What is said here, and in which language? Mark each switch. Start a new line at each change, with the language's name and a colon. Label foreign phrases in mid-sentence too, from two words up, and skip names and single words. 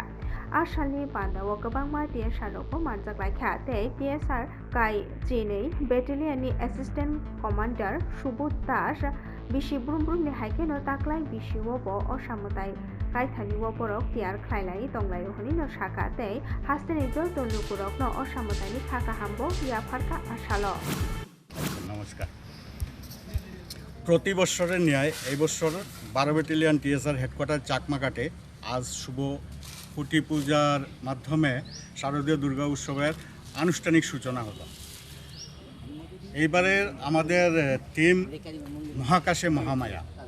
Kok Borok: Ashalni Pandawo Kabangma TSR Manjak Te TSR Kai Jini
English: Battalion Assistant Commander
Kok Borok: Subut Dash Bishi Brumbrum ni Haikeno Taklai Bishi Wobo Oshamotai Kaithani Woborok Tiar Klailai Tonglai Honino Shaka Te Hasten Idol Tolukurok no Oshamotai Kaka Hambo Yaparka Ashalo
Bangla: নমস্কার। প্রতি বছরের ন্যায় এই বছর 12 ব্যাটালিয়ন টিএসআর হেডকোয়ার্টার চাকমাঘাটে আজ শুভ খুঁটি পূজার মাধ্যমে শারদীয় দুর্গা উৎসবের আনুষ্ঠানিক সূচনা হলো। এইবারের আমাদের থিম মহাকাশে মহামায়া।